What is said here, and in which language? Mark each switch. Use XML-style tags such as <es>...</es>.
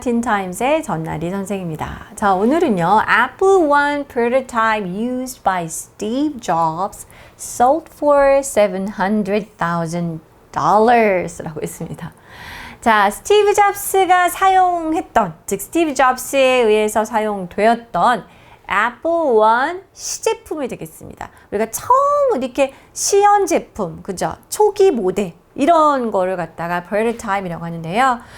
<ko>틴타임스의 전나리 선생입니다. 자, 오늘은요,</ko> <en>Apple I prototype used by Steve Jobs sold for $700,000</en> <ko>라고 했습니다. 자, 스티브 잡스가 사용했던, 즉 스티브 잡스에 의해서 사용되었던 애플 I 시제품이 되겠습니다. 우리가 처음 이렇게 시연 제품, 그죠? 초기 모델 이런 거를 갖다가 prototype이라고 하는데요.</ko>